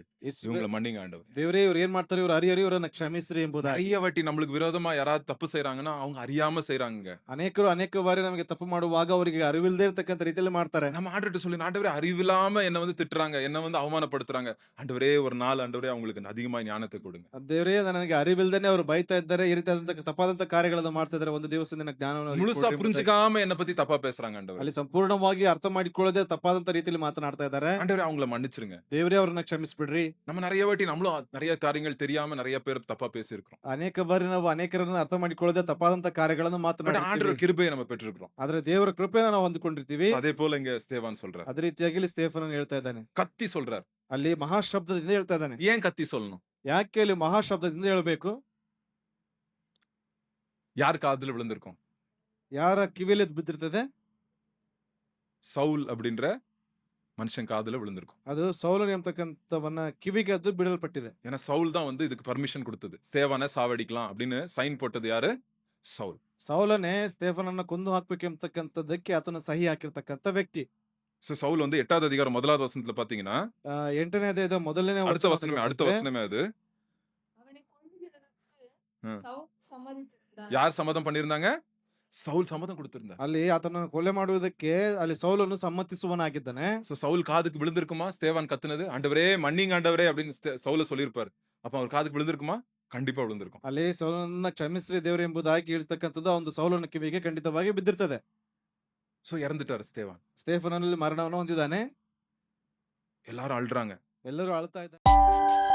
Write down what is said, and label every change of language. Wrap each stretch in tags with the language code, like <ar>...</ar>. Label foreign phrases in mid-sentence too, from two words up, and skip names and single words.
<ta>இவங்களை மன்னிங்க ஆண்டவர்.</ta> <kn>ದೇವರೇ ಇವ್ರು ಏನ್ ಮಾಡ್ತಾರೆ, ಇವ್ರು ಅರಿಯರಿ ಇವರನ್ನ ಕ್ಷಮಿಸ್ರಿ ಎಂಬುದಾಗಿ.</kn> <ta>நிறைய வாட்டி நம்மளுக்கு விரோதமா யாராவது தப்பு செய்றாங்கன்னா அவங்க அறியாம செய்றாங்க.</ta> <kn>ಅನೇಕರು ಅನೇಕ ಬಾರಿ ನಮಗೆ ತಪ್ಪು ಮಾಡುವಾಗ ಅವರಿಗೆ ಅರಿವಿಲ್ಲದೆ ಇರ್ತಕ್ಕಂಥ ರೀತಿಯಲ್ಲಿ ಮಾಡ್ತಾರೆ.</kn> <ta>நம்ம ஆண்டவர்ட்ட சொல்லி ஆண்டவரே அறிவில்லாம என்ன வந்து திட்டுறாங்க, என்ன வந்து அவமானப்படுத்துறாங்க. ஆண்டவரே ஒரு நாள் ஆண்டவரே அவங்களுக்கு அதிகமா ஞானத்தை கொடுங்க.</ta> <kn>ದೇವರೇ ನನಗೆ ಅರಿವಿಲ್ದೇನೆ ಅವರು ಬೈತಾ ಇದ್ದಾರೆ, ಈ ರೀತಿಯಾದಂತಹ ತಪ್ಪಾದಂತ ಕಾರ್ಯಗಳನ್ನು ಮಾಡ್ತಾ ಇದ್ದಾರೆ. ಒಂದು ದಿವಸ ನಿನ್ನ ಜ್ಞಾನವನ್ನು ಅವರಿಗೆ</kn> <ta>முழுசா</ta> <kn>ಕೊಡ್ರಿ ಎಂಬುದಾಗಿ.</kn> <ta>புரிஞ்சுக்காம என்ன பத்தி தப்பா பேசுறாங்க ஆண்டவர்.</ta> <kn>ಅಲ್ಲಿ ಸಂಪೂರ್ಣವಾಗಿ ಅರ್ಥ ಮಾಡಿಕೊಳ್ಳದೆ ತಪ್ಪಾದಂತ ರೀತಿಯಲ್ಲಿ ಮಾತನಾಡ್ತಾ ಇದ್ದಾರೆ.</kn> <ta>ஆண்டவரே அவங்கள மன்னிச்சிருங்க.</ta> <kn>ದೇವರೇ ಅವ್ರನ್ನ ಕ್ಷಮಿಸ್ಬಿಡ್ರಿ.</kn> <ta>நம்ம நிறைய வாட்டி நம்மளும் நிறைய காரியங்கள் தெரியாம நிறைய பேர் தப்பா பேசியிருக்கிறோம்.</ta> <kn>ಅನೇಕ ಬಾರಿ ನಾವು ಅನೇಕರನ್ನ ಅರ್ಥ ಮಾಡಿಕೊಳ್ಳದೆ ತಪ್ಪಾದಂತ ಕಾರ್ಯಗಳನ್ನು பட் ಮಾತನಾಡ್ತೀವಿ.</kn> <ta>ஆண்டவர் கிருபையை நம்ம பெற்றிருக்கிறோம்.</ta> <kn>ಆದ್ರೆ ದೇವರ ಕೃಪೆನ ನಾವು ಹೊಂದಿಕೊಂಡಿರ್ತೀವಿ.</kn> <ta>அதே போல இங்க ஸ்தேவான் சொல்றார்.</ta> <kn>ಅದೇ ರೀತಿಯಾಗಿ ಇಲ್ಲಿ ಸ್ಟೇಫನ್ ಹೇಳ್ತಾ ಇದ್ದಾನೆ,</kn> <ta>கத்தி சொல்றார்.</ta> <kn>ಅಲ್ಲಿ ಮಹಾಶಬ್ದದಿಂದ ಹೇಳ್ತಾ ಇದ್ದಾನೆ.</kn> <ta>ஏன் கத்தி சொல்லணும்?</ta> <kn>ಯಾಕೆ ಅಲ್ಲಿ ಮಹಾಶಬ್ದದಿಂದ ಹೇಳ್ಬೇಕು?</kn> <ta>யார் காதுல விழுந்திருக்கும்?</ta> <kn>ಯಾರ ಕಿವಿಯಲ್ಲಿ ಅದು ಬಿದ್ದಿರ್ತದೆ?</kn> <ta>சவுல் அப்படின்ற மனுஷன் காதுல விழுந்திருக்கும்.</ta> <kn>ಅದು ಸೌಲನು ಎಂಬತಕ್ಕಂಥವನ್ನ ಕಿವಿಗೆ ಅದು ಬಿಡಲ್ಪಟ್ಟಿದೆ.</kn> <ta>ஏன்னா சவுல் தான் வந்து இதுக்கு பர்மிஷன் கொடுத்தது. ஸ்தேவானை சாவடிக்கலாம் அப்படின்னு சைன் போட்டது யாரு? சவுல்.</ta> <kn>ಸೌಲನೇ ಸ್ಟೇಫನನ್ನ ಕೊಂದು ಹಾಕ್ಬೇಕು ಎಂಬತಕ್ಕಂಥದ್ದಕ್ಕೆ ಆತನ ಸಹಿ ಹಾಕಿರ್ತಕ್ಕಂಥ ವ್ಯಕ್ತಿ.</kn> <ta>சோ சவுல் வந்து 8வது அதிகாரம் 1வது வசனத்துல பாத்தீங்கன்னா</ta> <kn>8ನೇ ಅಧ್ಯಾಯದ ಮೊದಲನೇ</kn> <ta>அடுத்த வசனமே அது. அவனை கொல்லுகிறதற்கு ம். சவுல் சம்மதித்திருந்தான். யார் சம்மதம் பண்ணிருந்தாங்க? சவுல் சம்மதம் கொடுத்திருந்தார்.</ta> <kn>ಅಲ್ಲಿ ಆತನನ್ನು ಕೊಲೆ ಮಾಡುವುದಕ್ಕೆ ಅಲ್ಲಿ ಸೌಲನು ಸಮ್ಮತಿಸುವನಾಗಿದ್ದಾನೆ.</kn> <ta>சோ சவுல் காதுக்கு விழுந்திருக்குமா ஸ்தேவான் கத்துனது? ஆண்டவரே மன்னிங்க ஆண்டவரே அப்படின்னு சவுல சொல்லியிருப்பாரு. அப்ப அவர் காதுக்கு விழுந்திருக்குமா? கண்டிப்பா விழுந்திருக்கும்.</ta> <kn>ಅಲ್ಲಿ ಸೌಲನನ್ನ ಕ್ಷಮಿಸ್ರಿ ದೇವರು ಎಂಬುದಾಗಿ ಹೇಳ್ತಕ್ಕಂಥದ್ದು ಒಂದು ಸೌಲನ ಕಿವಿಗೆ ಖಂಡಿತವಾಗಿ ಬಿದ್ದಿರ್ತದೆ.</kn> <ta>சோ இறந்துட்டாரு ஸ்தேவான்.</ta> <kn>ಸ್ಟೇಫನಲ್ಲಿ ಮರಣವನ್ನು ಹೊಂದಿದ್ದಾನೆ.</kn> <ta>எல்லாரும் அழுறாங்க.</ta> <kn>ಎಲ್ಲರೂ ಅಳ್ತಾ ಇದ್ದಾರೆ.</kn>